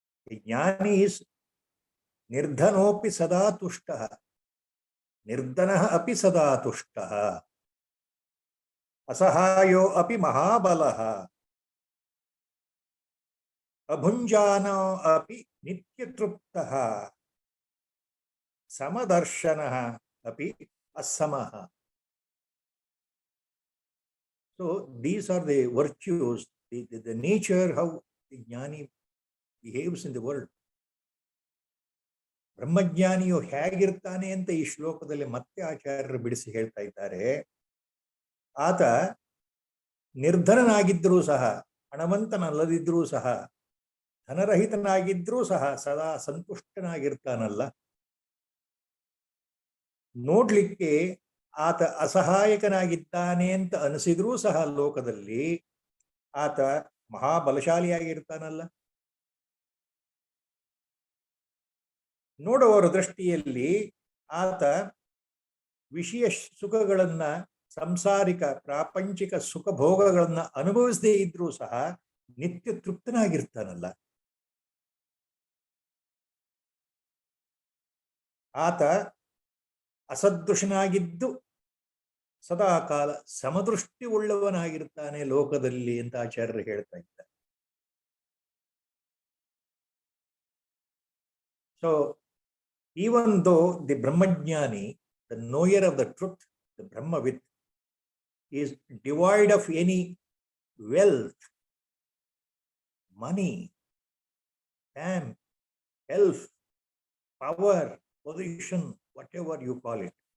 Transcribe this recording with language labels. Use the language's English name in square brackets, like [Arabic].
[English] A jnani is [Sanskrit] nirdhanopi sada tushtaha, nirdhanaha api sada tushtaha, asahayo api mahabalaha, abhunjano api nityatruptaha, samadarshanaha api asamaha. [English] So these are the virtues, the nature, how the jnani behaves in the world. [Kannada] ಬ್ರಹ್ಮಜ್ಞಾನಿಯು ಹೇಗಿರ್ತಾನೆ ಅಂತ ಈ ಶ್ಲೋಕದಲ್ಲಿ ಮತ್ತೆ ಆಚಾರ್ಯರು ಬಿಡಿಸಿ ಹೇಳ್ತಾ ಇದ್ದಾರೆ. ಆತ ನಿರ್ಧನನಾಗಿದ್ದರೂ ಸಹ, ಹಣವಂತನಲ್ಲದಿದ್ರೂ ಸಹ, ಧನರಹಿತನಾಗಿದ್ರೂ ಸಹ ಸದಾ ಸಂತುಷ್ಟನಾಗಿರ್ತಾನಲ್ಲ. ನೋಡ್ಲಿಕ್ಕೆ ಆತ ಅಸಹಾಯಕನಾಗಿದ್ದಾನೆ ಅಂತ ಅನಿಸಿದ್ರೂ ಸಹ ಲೋಕದಲ್ಲಿ ಆತ ಮಹಾಬಲಶಾಲಿಯಾಗಿರ್ತಾನಲ್ಲ. ನೋಡುವವರ ದೃಷ್ಟಿಯಲ್ಲಿ ಆತ ವಿಷಯ ಸುಖಗಳನ್ನ, ಸಂಸಾರಿಕ ಪ್ರಾಪಂಚಿಕ ಸುಖ ಭೋಗಗಳನ್ನ ಅನುಭವಿಸದೇ ಇದ್ರೂ ಸಹ ನಿತ್ಯ ತೃಪ್ತನಾಗಿರ್ತಾನಲ್ಲ. ಆತ ಅಸದೃಶನಾಗಿದ್ದು ಸದಾ ಕಾಲ ಸಮದೃಷ್ಟಿ ಉಳ್ಳವನಾಗಿರ್ತಾನೆ ಲೋಕದಲ್ಲಿ ಅಂತ ಆಚಾರ್ಯರು ಹೇಳ್ತಾ ಇದ್ದಾರೆ. [English] So even though the Brahmajnani the knower of the truth, the Brahmavid, is devoid of any wealth, money, fame, health, power, position, whatever you call it.